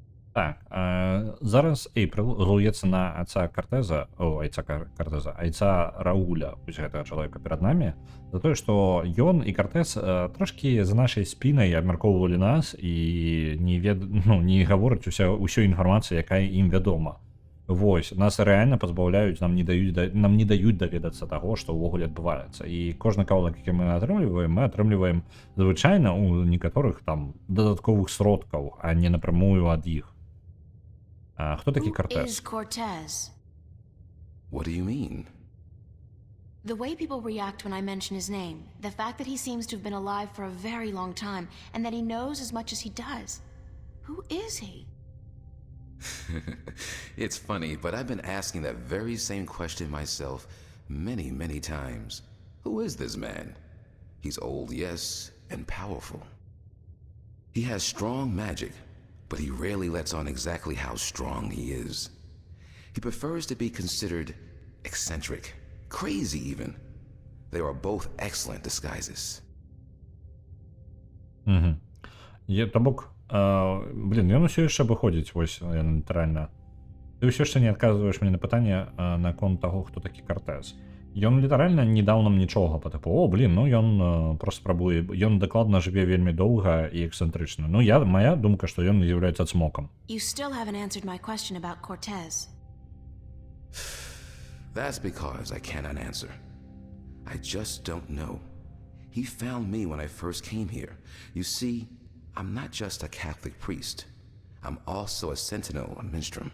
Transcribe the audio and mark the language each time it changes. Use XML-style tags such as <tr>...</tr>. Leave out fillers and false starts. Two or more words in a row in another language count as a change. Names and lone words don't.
<be>Так, зараз Эйприл злуецца на айца Кортеза, айца Рауля, вось гэтага чалавека перад намі, за тое, што ён і Кортез трошкі за нашай спінай абмяркоўвалі нас і не гавораць усю інфармацыю, якая ім вядома. Вось, нас рэальна пазбаўляюць, нам не даюць даведацца таго, што ўвогуле адбываецца. І кожны каўлак, які мы атрымліваем звычайна у некаторых там дадатковых сродкаў, а не напрамую ад іх. Хто такі</be> <en>Who</en> <be>Кортез?</be> <en>is Cortez? What do you mean? The way people react when I mention his name, the fact that he seems to have been alive for a very long time, and that he knows as much as he does. Who is he? It's funny, but I've been asking that very same question myself many, many times. Who is this man? He's old, yes, and powerful. He has strong magic, but he rarely lets on exactly how strong he is. He prefers to be considered eccentric, crazy even. They are both excellent disguises.</en> <be>То бок, ён усё яшчэ выходзіць, вось, літаральна. Ты ўсё яшчэ не адказваеш мне на пытанне наконт таго, хто такі Кортез. Ён літаральна не даў нам нічога па тыпу, ён проста спрабуе, ён дакладна жыве вельмі доўга і эксцэнтрычна. Моя думка, што ён з'яўляецца цмокам.</be> <en>You still haven't answered my question about Cortez. That's because I cannot answer. I just don't know. He found me when I first came here. You see, I'm not just a Catholic priest. I'm also a sentinel, a minstrel.</en>